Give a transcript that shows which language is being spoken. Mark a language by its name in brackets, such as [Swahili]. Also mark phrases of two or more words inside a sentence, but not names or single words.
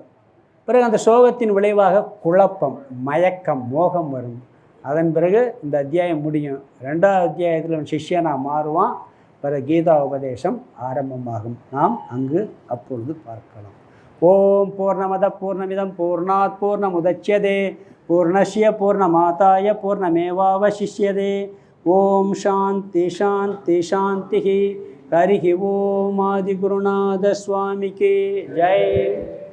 [Tamil] பிறகு அந்த சோகத்தின் விளைவாக குழப்பம், மயக்கம், மோகம் வரும். அதன் பிறகு இந்த அத்தியாயம் முடியும். 2வது அத்தியாயத்தில் சிஷ்யனா மாறுவான். பிறகு கீதா உபதேசம் ஆரம்பமாகும். நாம் அங்கு அப்பொழுது பார்க்கலாம். [Sanskrit] ओम् पूर्णमदः पूर्णमिदं पूर्णात् पूर्णमुदच्यते पूर्णस्य पूर्णमादाय पूर्णमेवावशिष्यते. ओम् शान्ति शान्ति शान्ति. हरिः ओम् [Tamil] ஆதிகுருநாத சுவாமிக்கு ஜெய்.